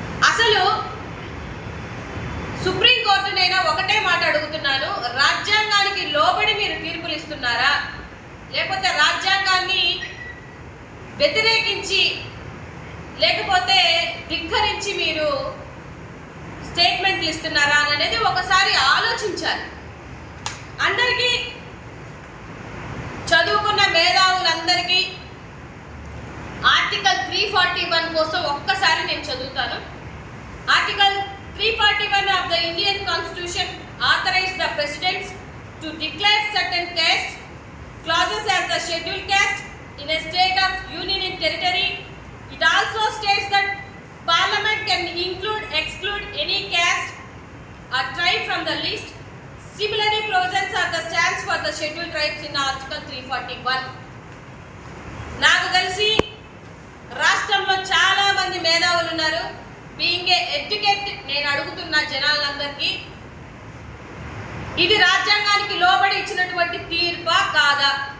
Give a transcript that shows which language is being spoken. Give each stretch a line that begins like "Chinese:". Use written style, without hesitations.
Telugu: అసలు సుప్రీంకోర్టునైనా ఒకటే మాట అడుగుతున్నాను, రాజ్యాంగానికి లోబడి మీరు తీర్పులు ఇస్తున్నారా, లేకపోతే రాజ్యాంగాన్ని వ్యతిరేకించి లేకపోతే ధిక్కరించి మీరు స్టేట్మెంట్లు ఇస్తున్నారా అనేది ఒకసారి ఆలోచించాలి. అందరికీ చదువుకున్న మేధావులందరికీ ఆర్టికల్ 341 కోసం ఒక్కసారి నేను చదువుతాను.
English: Article 341 of the Indian Constitution authorizes the President to declare certain caste clauses as the scheduled caste in a state of union and territory. It also states that Parliament can include, exclude any caste or tribe from the list. Similarly, provisions are the stands for the scheduled tribes in Article 341.
Telugu: నాకు తెలిసి రాష్ట్రంలో చాలా మంది మేధావులు ఉన్నారు.
English: being a educated,
Telugu: నేను అడుగుతున్న జనాలందరికీ, ఇది రాజ్యాంగానికి లోబడి ఇచ్చినటువంటి తీర్పా కాదా?